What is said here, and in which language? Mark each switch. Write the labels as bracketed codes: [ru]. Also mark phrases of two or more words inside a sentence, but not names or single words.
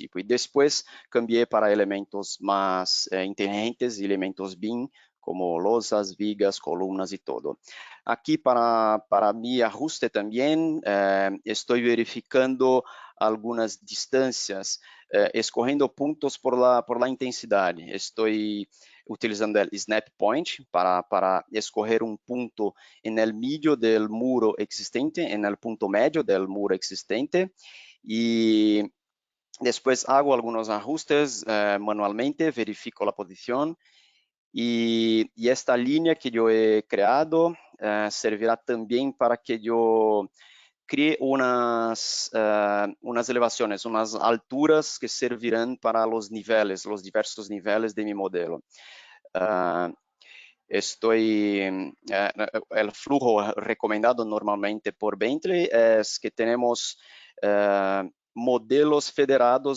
[es] Y después cambié para elementos más inteligentes, elementos BIM, como losas, vigas, columnas y todo. Aquí para mi ajuste también estoy verificando algunas distancias, escorrendo puntos por la intensidade. [pt] Estou utilizando o snap point para escorrer um ponto no meio do muro existente, no ponto médio do muro existente, e depois hago alguns ajustes manualmente, verifico a posição, e esta linha que eu [es] he creado [pt] servirá também para que eu crie [es] unas elevaciones, unas alturas que servirán para los niveles, los diversos niveles de mi modelo. El flujo recomendado normalmente por Bentley es que tenemos modelos federados.